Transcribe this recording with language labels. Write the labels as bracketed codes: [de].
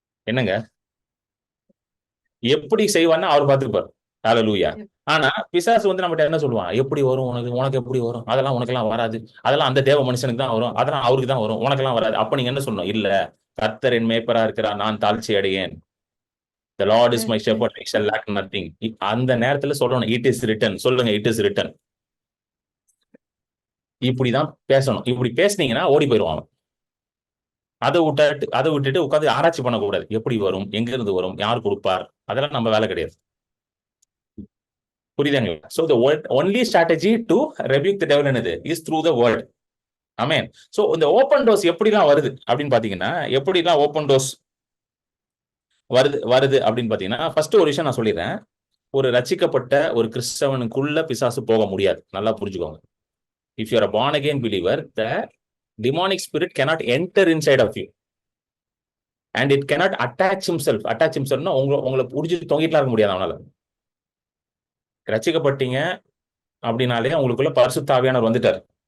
[ta] என்னங்க எப்படி செய்வான்னு அவர் பார்த்துப்பார். ஹல்லேலூயா. ஆனா பிசாசு வந்து நம்மகிட்ட என்ன சொல்லுவான், எப்படி வரும் உனக்கு எப்படி வரும், அதெல்லாம் உனக்கு எல்லாம் வராது, அதெல்லாம் அந்த தேவ மனுஷனுக்கு தான் வரும், அதெல்லாம் அவருக்கு தான் வரும், உனக்கு எல்லாம் வராது. அப்ப நீங்க என்ன சொல்லணும்? இல்ல, கர்த்தர் என் மேய்ப்பரா இருக்கிறார், நான் தாழ்ச்சி அடையேன். [en] The Lord is my shepherd, I shall lack nothing. [ta] அந்த நேரத்துல சொல்லணும் [en] it is written. [ta] சொல்லுங்க [en] it is written. [ta] இப்படிதான் பேசணும். இப்படி பேசுனீங்கன்னா ஓடி போயிடுவாங்க. அதை விட்டுட்டு உட்காந்து ஆராய்ச்சி பண்ணக்கூடாது. எப்படி வரும், எங்க இருந்து வரும், யார் கொடுப்பார், அதெல்லாம் நம்ம வேலை கிடையாது. புரியுதுங்களா? [en] So the only strategy to rebuke the devil [ta] என்னது [en] is through the word. Amen. [ta] So இந்த ஓபன் டோர்ஸ் எப்படிலாம் வருது அப்படின்னு பாத்தீங்கன்னா, எப்படிலாம் ஓபன் டோர்ஸ் வருது அப்படின்னு பாத்தீங்கன்னா, ஃபர்ஸ்ட் ஒரு விஷயம் நான் சொல்லிடுறேன். ஒரு ரட்சிக்கப்பட்ட ஒரு கிறிஸ்தவனுக்குள்ள பிசாசு போக முடியாது. நல்லா புரிஞ்சுக்கோங்க. [en] If you are a born again believer, the demonic spirit cannot enter inside of you and it cannot attach himself. Attach himself [ta] னா உங்களை புடிச்சு தொங்கிட்டுலாம் இருக்க முடியாது அவனால. ரட்சிக்கப்பட்டீங்க அப்படின்னாலே உங்களுக்குள்ள பரிசுத்த ஆவியானவர் வந்துட்டார்.